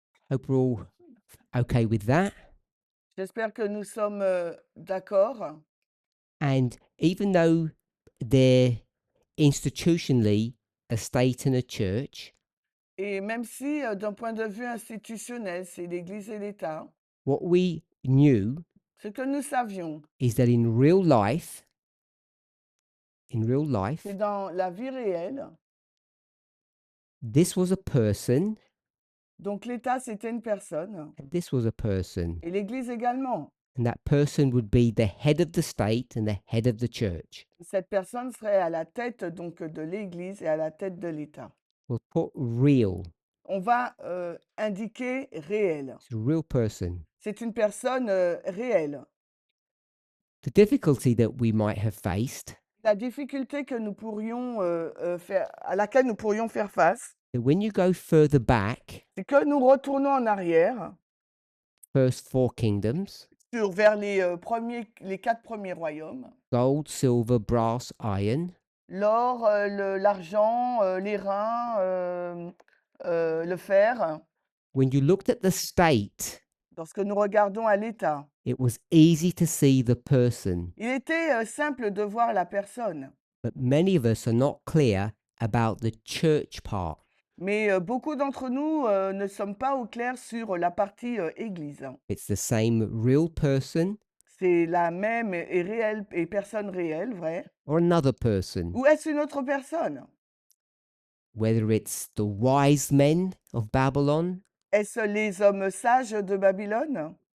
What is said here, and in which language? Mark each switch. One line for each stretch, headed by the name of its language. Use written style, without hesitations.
English: Hope we're all okay with that.
French: J'espère que nous sommes d'accord.
English: And even though they're institutionally a state and a church,
French: Et même si, d'un point de vue institutionnel, c'est l'Église et l'État,
English: what we knew
French: ce que nous savions,
English: is that in real life,
French: c'est dans la vie réelle.
English: this was a person,
French: Donc l'État, c'était une personne,
English: and this was a person.
French: et l'Église également.
English: And that person would be the head of the state and the head of the church.
French: Cette personne serait à la tête donc de l'Église et à la tête de l'État.
English: We'll put real.
French: On va indiquer réel.
English: It's a real person.
French: C'est une personne réelle.
English: The difficulty that we might have faced,
French: La difficulté que nous pourrions à laquelle nous pourrions faire face,
English: that when you go further back,
French: c'est que nous retournons en arrière
English: first 4 kingdoms,
French: vers les 4 premiers royaumes.
English: gold, silver, brass, iron,
French: L'or, l'argent, les reins, le fer.
English: when you looked at the state,
French: Lorsque nous regardons à l'État,
English: it was easy to see the person.
French: il était simple de voir la personne.
English: But many of us are not clear about the church part.
French: Mais beaucoup d'entre nous ne sommes pas au clair sur la partie Église.
English: It's the same real person
French: C'est la même et réelle et personne réelle, vrai?
English: or another person,
French: Ou est-ce une autre personne?
English: whether it's the wise men of Babylon
French: Est-ce les hommes sages de Babylone?